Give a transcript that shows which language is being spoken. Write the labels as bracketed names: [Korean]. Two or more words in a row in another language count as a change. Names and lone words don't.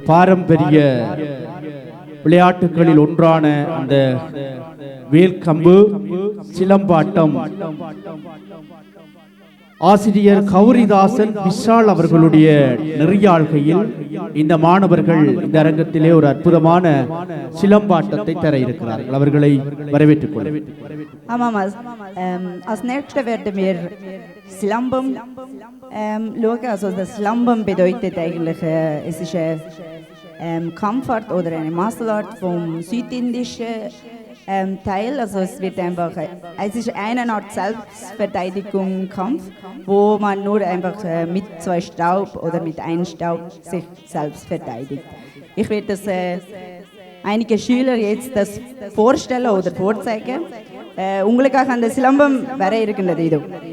[Tamil] பாரம்பரிய விளையாட்டுகளில் ஒன்றான அந்த வேல்கம்பு சிலம்பாட்டம் ஆசிரியர் கௌரிதாசன் விஷால் அவர்களுடைய நெறியாள்கையில் இந்த மாணவர்கள் இந்த அரங்கத்திலே ஒரு அற்புதமான சிலம்பாட்டத்தை தர இருக்கிறார்கள். அவர்களை வரவேற்றுக் கொள்கிறேன். [German] Als nächstes werden wir Silambam schauen. Also das Silambam bedeutet eigentlich, es ist eine Kampfart oder eine [English] Martial Art [German] vom südindischen Teil. Also es wird einfach, es ist eine Art Selbstverteidigung, Kampf, wo man nur einfach mit 2 Staub oder mit einem Staub sich selbst verteidigt. Ich werde das einige Schüler jetzt das vorstellen oder vorzeigen. [Tamil] உங்களுக்காக அந்த சிலம்பம் வர இருக்கின்றது. இது